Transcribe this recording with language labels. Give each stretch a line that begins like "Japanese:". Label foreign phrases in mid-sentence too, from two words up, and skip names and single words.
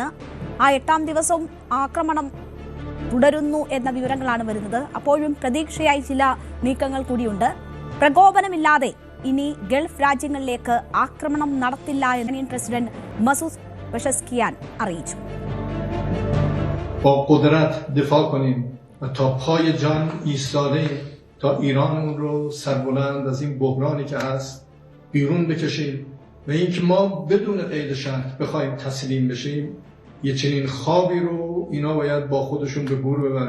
Malayalam: ആ 8ാം ദിവസവും ആക്രമണം തുടരുന്നു എന്ന വിവരങ്ങളാണ് വരുന്നത്. അപ്പോഴും പ്രതീക്ഷയായി ചില നീക്കങ്ങൾ കൂടിയുണ്ട്. പ്രകോപനമില്ലാതെ ഇനി ഗൾഫ് രാജ്യങ്ങളിലേക്ക് ആക്രമണം നടത്തില്ല എന്ന് ഇറാനിയൻ പ്രസിഡന്റ് മസൂദ് പെസഷ്കിയാൻ അറിയിച്ചു.
Persian: تا ایرانمون رو سربلند از این بحرانی که هست بیرون بکشیم و اینکه ما بدون قید شرط بخوایم تسلیم بشیم یه چنین خوابی رو اینا باید با خودشون به گور ببرن.